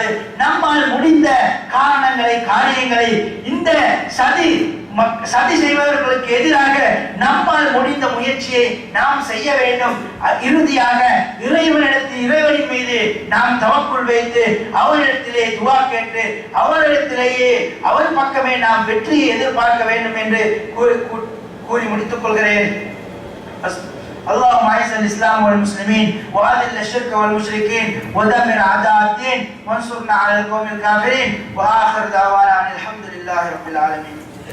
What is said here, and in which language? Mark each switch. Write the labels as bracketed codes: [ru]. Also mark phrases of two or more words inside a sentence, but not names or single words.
[ta] நம்மால் முடிந்த காரியங்களை இந்த சதி செய்வதற்கு எதிராக நம்மால் முடிந்த முயற்சியை நாம் செய்ய வேண்டும். இறுதியாக இறைவனின் மீது நாம் தவக்குள் வைத்து அவரிடத்திலே துஆ கேட்டு அவரிடத்திலேயே அவர் பக்கமே நாம் வெற்றியை எதிர்பார்க்க வேண்டும் என்று கூறி முடித்துக் கொள்கிறேன். [ar] اللهم اعز الاسلام والمسلمين واذل الشرك والمشركين ودمر اعداء الدين وانصرنا على القوم الكافرين واخر دعوانا الحمد لله رب العالمين.